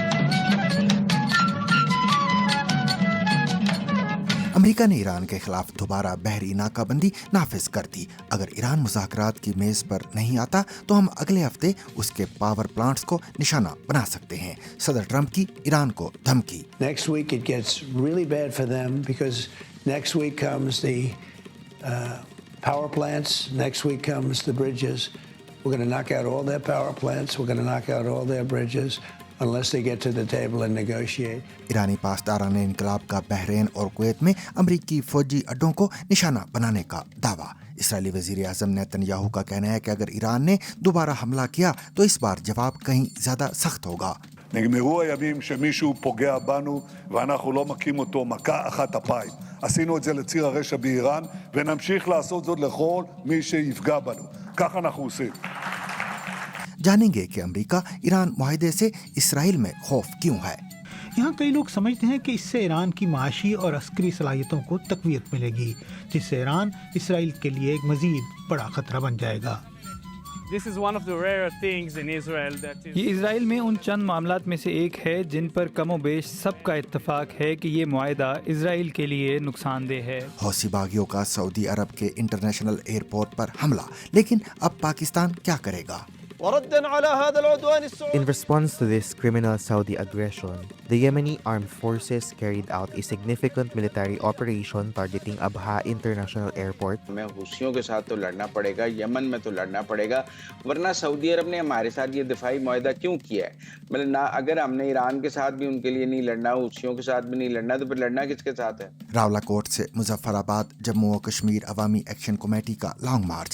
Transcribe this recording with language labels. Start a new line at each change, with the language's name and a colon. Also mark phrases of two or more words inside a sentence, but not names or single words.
Urdu: امریکہ نے ایران کے خلاف دوبارہ بحری ناکہ بندی نافذ کر دی. اگر ایران مذاکرات کی میز پر نہیں آتا تو ہم اگلے ہفتے اس کے
English: power plants
Urdu: کو نشانہ بنا سکتے ہیں. صدر ٹرمپ کی ایران کو دھمکی.
English: Next week it gets really bad for them because next week comes the power plants, next week comes the bridges. We're going to knock out all their power plants, we're going to knock out all their bridges. Unless they get to the table and negotiate.
Urdu: ایرانی پاسدارانِ انقلاب کا بحرین اور کویت میں امریکی فوجی اڈوں کو نشانہ بنانے کا دعویٰ. اسرائیلی وزیرِ اعظم نیتن یاہو کا کہنا ہے کہ اگر ایران نے دوبارہ حملہ کیا تو اس بار جواب کہیں زیادہ سخت ہوگا.
Hebrew: נגמרו הימים שמישהו פוגע בנו ואנחנו לא מכים אותו מכה אחת אפיים. עשינו את זה לציר הרשע באיראן ונמשיך לעשות זאת לכל מי שיפגע בנו. כך אנחנו עושים.
Urdu: جانیں گے کہ امریکہ ایران معاہدے سے اسرائیل میں خوف کیوں ہے. یہاں کئی لوگ سمجھتے ہیں کہ اس سے ایران کی معاشی اور عسکری صلاحیتوں کو تقویت ملے گی، جس سے ایران اسرائیل کے لیے ایک مزید بڑا خطرہ بن جائے گا. یہ اسرائیل میں ان چند معاملات میں سے ایک ہے جن پر کم و بیش سب کا اتفاق ہے کہ یہ معاہدہ اسرائیل کے لیے نقصان دہ ہے. حوثی باغیوں کا سعودی عرب کے
English: international airport
Urdu: پر حملہ، لیکن اب پاکستان کیا کرے گا.
English: In response to this criminal Saudi aggression, the Yemeni armed forces carried out a significant military operation targeting Abha International Airport.
Urdu: ہمیں حوثیوں کے ساتھ تو لڑنا پڑے گا، یمن میں تو لڑنا پڑے گا، ورنہ سعودی عرب نے ہمارے ساتھ یہ دفاعی معاہدہ کیوں کیا ہے. مطلب نا اگر ہم نے ایران کے ساتھ بھی ان کے لیے نہیں لڑنا، حوثیوں کے ساتھ بھی نہیں لڑنا، تو پھر لڑنا کس کے ساتھ ہے. راولاکوٹ سے مظفرآباد جموں اور کشمیر عوامی ایکشن کمیٹی کا
English: long march.